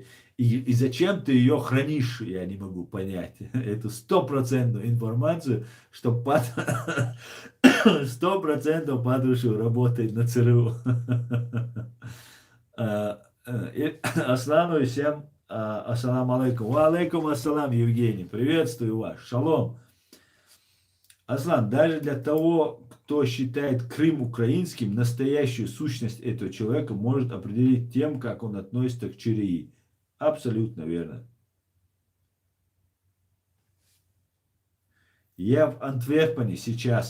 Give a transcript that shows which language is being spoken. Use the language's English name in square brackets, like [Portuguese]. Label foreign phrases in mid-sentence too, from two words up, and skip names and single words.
[Russian] И зачем ты ее хранишь, я не могу понять. Эту 100% информацию, что 100% Патрушев работает на ЦРУ. Аслану всем. [Arabic] السلام عليكم. وعليكم السلام, [Russian] Евгений. Приветствую вас. Шалом. Аслан, даже для того, кто считает Крым украинским, настоящую сущность этого человека может определить тем, как он относится к Чирии. Абсолютно верно. Я в Антверпене сейчас.